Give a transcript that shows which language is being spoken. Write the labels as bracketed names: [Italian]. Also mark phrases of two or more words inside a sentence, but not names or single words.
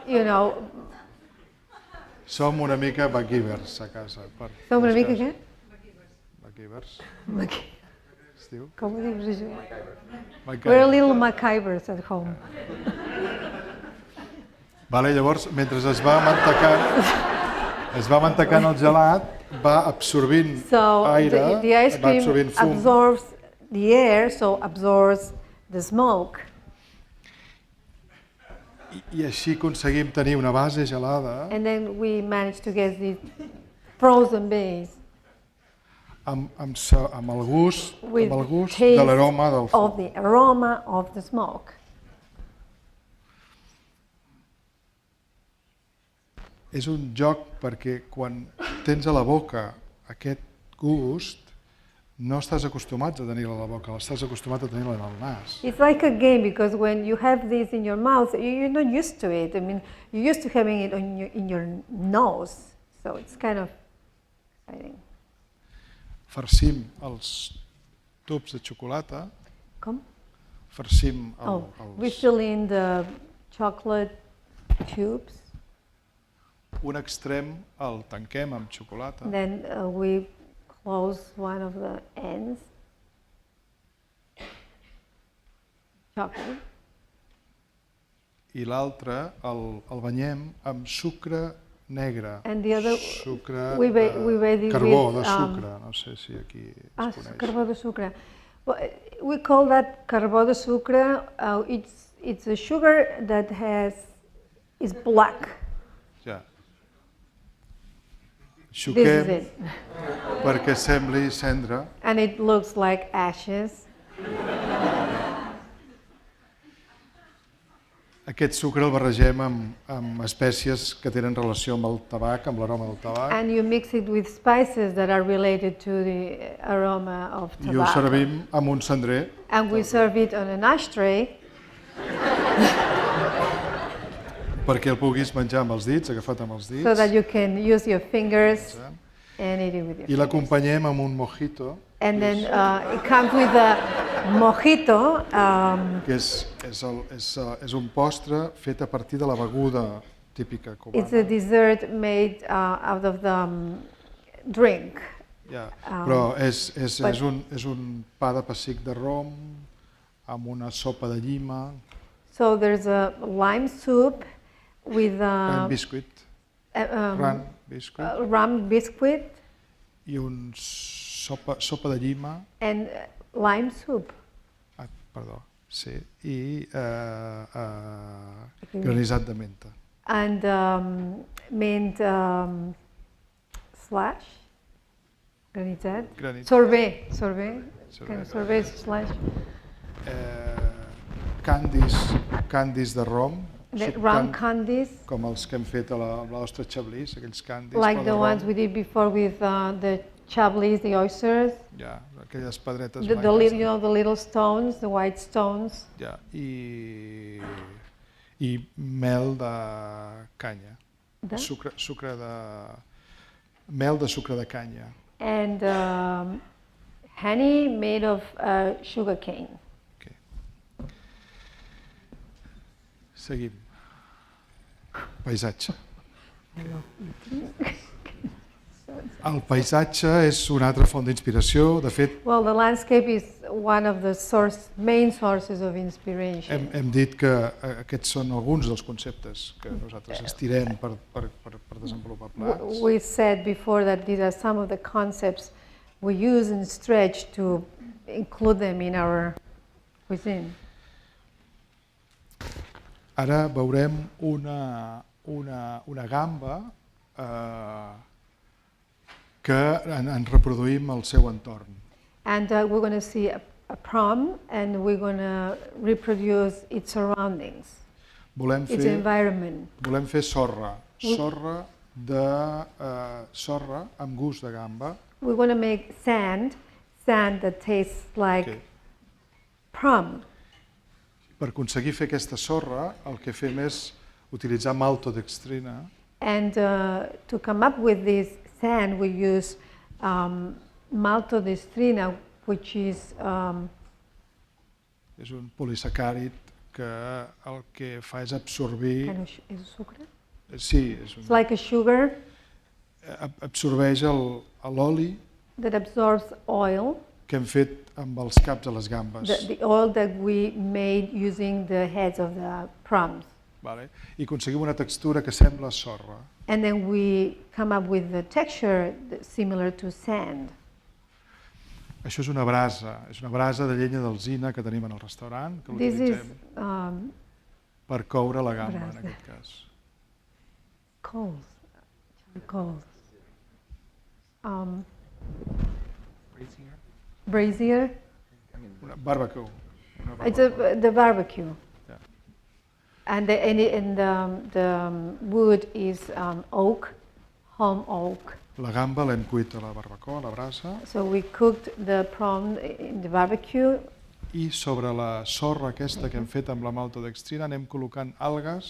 [Catalan] Som una mica MacGyvers a casa. Som una mica què? MacGyvers. Es diu? Com ho dius això? [English] We're a little MacGyvers at home. [Catalan] Llavors, mentre es va mantecant el gelat, va absorbint aire, [English] the ice [Catalan] va [English] cream [Catalan] absorbint fum. [English] absorbs the air, so absorbs the smoke. [Catalan] I així aconseguim tenir una base gelada. [English] And then we managed to get this frozen base. [Catalan] Amb el gust [English] Taste [Catalan] de l'aroma del fum. [English] Of the aroma of the smoke. [Catalan] És un joc perquè quan tens a la boca aquest gust, no estàs acostumat a tenir-la a la boca, estàs acostumat a tenir-la en el nas. [English] It's like a game because when you have this in your mouth, you're not used to it. I mean, you're used to having it in your nose, so it's kind of exciting. [Catalan] Farcim els tubs de xocolata. Com? farcim [English] we fill in the chocolate tubes. [Catalan] un extrem el tanquem amb xocolata [English] Then we close one of the ends. Chocolate. [Catalan] i l'altre el banyem amb sucre negre, [English] And the other, [Catalan] sucre [English] we bathe it [Catalan] carbó [English] with, [Catalan] de sucre, no sé si aquí es coneix. carbó de sucre. [English] Well, we call that [Catalan] carbó de sucre. [English] It's a sugar that is black. [Catalan] Ja. [English] This is [Catalan] Xuquem [English] it. [Catalan] perquè sembli cendra. [English] And it looks like ashes. [Catalan] Aquest sucre el barregem amb espècies que tenen relació amb el tabac, amb l'aroma del tabac, [English] And you mix it with spices that are related to the aroma of [Catalan] i ho [English] tobacco. [Catalan] servim amb un cendrer [English] And we serve it on an ashtray [Catalan] perquè el puguis menjar amb els dits, agafat amb els dits. [English] so that you can use your fingers and eat it with your [Catalan] I [English] fingers. [Catalan] l'acompanyem amb un mojito, [English] And then it comes with a mojito. [Catalan] que és un postre fet a partir de la beguda típica [English] It's a [Catalan] cubana. [English] dessert made out of the drink. [Catalan] Ja. Però és un pa de pessic de rom amb una sopa de llima, [English] So there's a lime soup with ram biscuit, ram biscuit, rum biscuit [Catalan] i un sopa de llima, [English] and lime soup. [Catalan] perdó, sí, i granissat de menta. [English] And mint slash, granizat, [Catalan] Granit. [English] sorbet, Sorbet. sorbet slash, [Catalan] Candis de rom, [English] rum candies, [Catalan] com els que hem fet a la nostra xablís, aquells candis. [English] like [Catalan] però [English] the [Catalan] de [English] ones [Catalan] rom. [English] we did before with the chablis, the oysters, [Catalan] Ja, aquelles pedretes [English] the [Catalan] blanques. [English] the little stones, the white stones, [Catalan] Ja, i mel de canya. [English] The? [Catalan] Mel de sucre de canya. [English] and honey made of sugar cane. [Catalan] Okay. Seguim. Paisatge. El paisatge és una altra font d'inspiració. De fet, [English] Well, the landscape is one of the main sources of inspiration. [Catalan] hem dit que aquests són alguns dels conceptes que nosaltres estirem per desenvolupar plats. [English] We said before that these are some of the concepts we use and stretch to include them in our cuisine. [Catalan] Ara veurem una gamba que en reproduïm el seu entorn. [English] And we're going to see a prom, and we're going to reproduce its surroundings, [Catalan] Volem [English] its environment. [Catalan] fer sorra amb gust de gamba. [English] We're going to make sand that tastes like Okay. prom. [Catalan] Per aconseguir fer aquesta sorra, el que fem és utilitzar maltodextrina, [English] And to come up with this sand, we use maltodextrina, which is [Catalan] és un polisacàrid que el que fa és absorbir... [English] kind of is sucre? [Catalan] Sí, [English] It's like a sugar [Catalan] absorbeix l'oli [English] that absorbs oil, [Catalan] que hem fet amb els caps de les gambes. [English] the oil that we made using the heads of the prawns. [Catalan] Vale? I aconseguim una textura que sembla sorra. [English] And then we come up with the texture similar to sand. [Catalan] Això és una brasa de llenya d'alzina que tenim en el restaurant, que [English] This is [Catalan] l'utilitzem per coure la gamba, brasa. en aquest cas. [English] coals. Brazier. [Catalan] Una barbecue. [English] It's the barbecue. Yeah. And the wood is oak, home oak. [Catalan] La gamba l'hem cuit a la barbacoa, a la brasa, [English] So we cooked the prawn in the barbecue, [Catalan] i sobre la sorra aquesta que hem fet amb la maltodextrina anem col·locant algues,